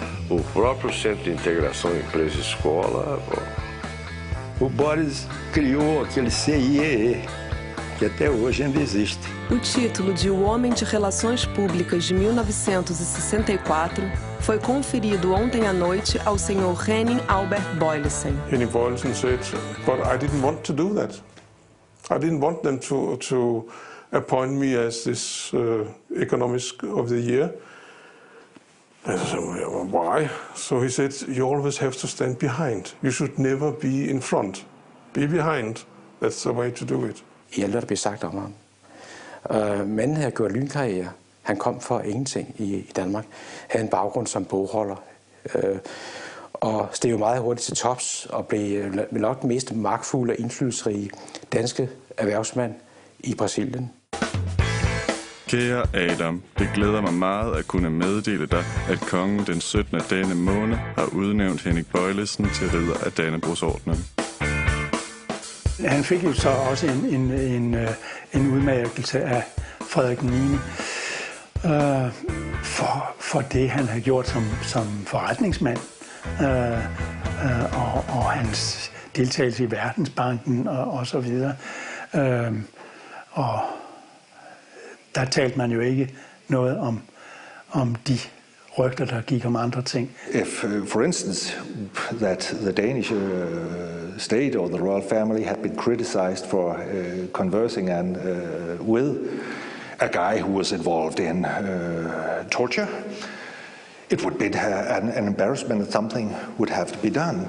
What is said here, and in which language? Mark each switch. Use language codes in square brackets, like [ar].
[pt] O próprio Centro de Integração Empresa-Escola. O Boris criou aquele CIEE, que até hoje ainda existe. O título de O Homem de Relações Públicas de 1964 foi conferido ontem à noite ao senhor Henning Albert Boyleson. [en] Henning Boyleson said, but I didn't want to do that. I didn't want them to appoint me as this economist of the year. I said, why? So he said, you always have to stand behind. You should never be in front. Be behind. That's the way to do it. [da] I alt, hvad der blev sagt om ham. Manden havde gjort lynkarriere. Han kom for ingenting i Danmark. Havde en baggrund som bogholder. Og steg jo meget hurtigt til tops og blev nok den mest magtfulde og indflydelsesrige danske erhvervsmand i Brasilien. Kære Adam, det glæder mig meget at kunne meddele dig, at kongen den 17. af denne måned har udnævnt Henning Bøjlesen til ridder af Dannebrogsordenen. Han fik jo så også en udmærkelse af Frederik 9. For det, han havde gjort som forretningsmand, og hans deltagelse i Verdensbanken og så videre. Og der talte man jo ikke noget om de rygter, der gik om andre ting. [en] If, for instance, that the Danish state or the royal family had been criticized for conversing with a guy who was involved in torture, it would be an embarrassment that something would have to be done.